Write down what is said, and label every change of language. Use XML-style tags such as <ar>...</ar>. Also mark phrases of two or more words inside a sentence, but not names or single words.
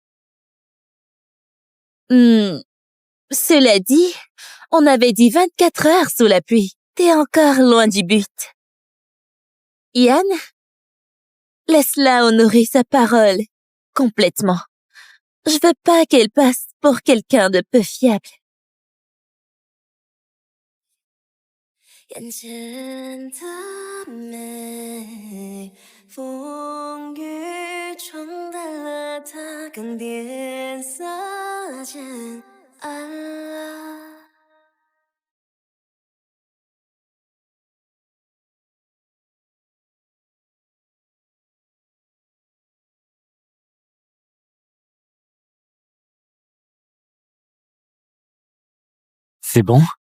<fr>Cela dit, on avait dit 24 heures sous la pluie. T'es encore loin du but. Yann, laisse-la honorer sa parole complètement. Je veux pas qu'elle passe pour quelqu'un de peu fiable.</fr> <zh>眼前的美，风雨冲淡了它，更变色渐暗了。</zh> <fr>C'est bon?</fr>